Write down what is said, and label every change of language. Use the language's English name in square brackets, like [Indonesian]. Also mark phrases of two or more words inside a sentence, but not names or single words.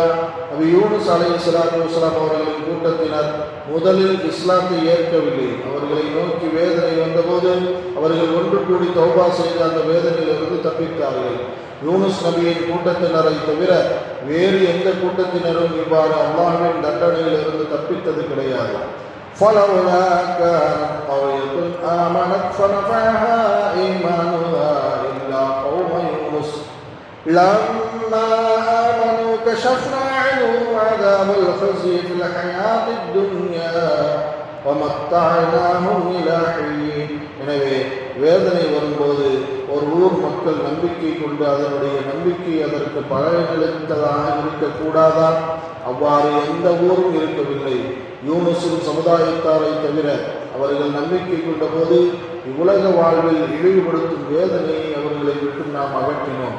[Tamil] நபி யூனுஸ் அலைஹிஸ்ஸலாத்து வஸ்ஸலாம் அவர்களின் கூட்டத்தினர் முதலில் இஸ்லாத்தை ஏற்கவில்லை. அவர்களை நோக்கி வேதனை வந்தபோது அவர்கள் ஒன்று கூடி தௌபா செய்து அந்த வேதனையிலிருந்து தப்பித்தார்கள். யூனுஸ் நபியின் கூட்டத்தினரை தவிர வேறு எந்த கூட்டத்தினரும் இவ்வாறு அல்லாஹ்வின் தண்டனையிலிருந்து தப்பித்தது கிடையாது. [Arabic] فلولا كانت قرية آمنت فنفعها إيمانها إلا قوم يونس لما آمنوا كشفنا عنهم عذاب الخزي في الحياة الدنيا ومتعناهم إلى حين. [Tamil] எனவே வேதனை வரும்போது ஒரு ஊர் மக்கள் நம்பிக்கை கொண்டு அதனுடைய நம்பிக்கை அதற்கு பலனளித்ததாக இருக்கக்கூடாதா? அவ்வாறு எந்த ஊரும் இருக்கவில்லை. யூனுஸின் சமுதாயத்தாரை தவிர அவர்கள் நம்பிக்கை கொண்ட போது இவ்வுலக வாழ்வில் இழிவுபடுத்தும் வேதனையை அவர்களை விட்டு நாம் அகற்றினோம்.